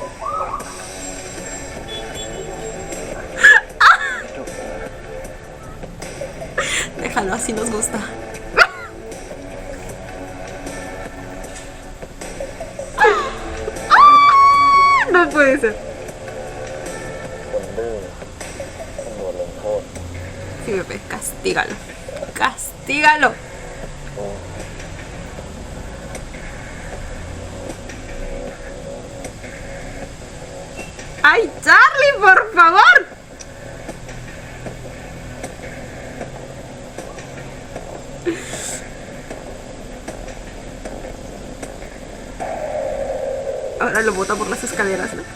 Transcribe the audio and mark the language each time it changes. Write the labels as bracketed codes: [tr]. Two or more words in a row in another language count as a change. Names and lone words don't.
[es] Déjalo, así nos gusta. No puede ser. [th] คนดื้อต้องโดนลงโทษ [es] Sí, bebé, castígalo. Castígalo. ¡Ay, Charlie, por favor! Ahora lo bota por las escaleras, ¿no?